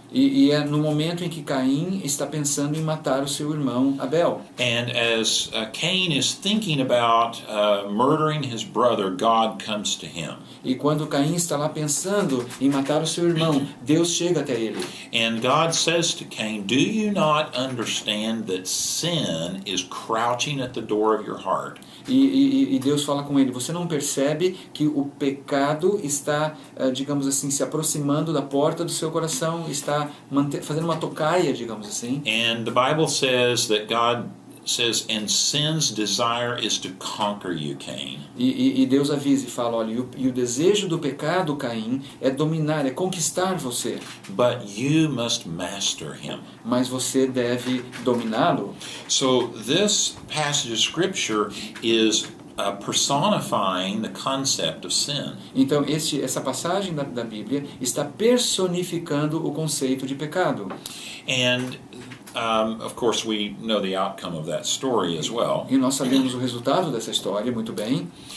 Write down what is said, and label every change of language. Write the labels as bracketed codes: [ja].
[pt] E é no momento em que Caim está pensando em matar o seu irmão Abel. [en] And as Cain is thinking about murdering his brother, God comes to him. [pt] E quando Caim está lá pensando em matar o seu irmão, Deus chega até ele. [en] And God says to Cain, "Do you not understand that sin is crouching at the door of your heart?" [pt] E Deus fala com ele, você não percebe que o pecado está, digamos assim, se aproximando da porta do seu coração, está fazendo uma tocaia, digamos assim. [en] And the Bible says that God says, "And sin's desire is to conquer you, Cain." [pt] E Deus avisa e fala, olha, e o desejo do pecado, Caim, é dominar, é conquistar você. [en] But you must master him. [pt] Mas você deve dominá-lo. [en] So this passage of Scripture is personifying the concept of sin. [pt] Então essa passagem da Bíblia está personificando o conceito de pecado. [en] And of course, we know the outcome of that story as well. [pt] E nós sabemos o resultado dessa história muito bem.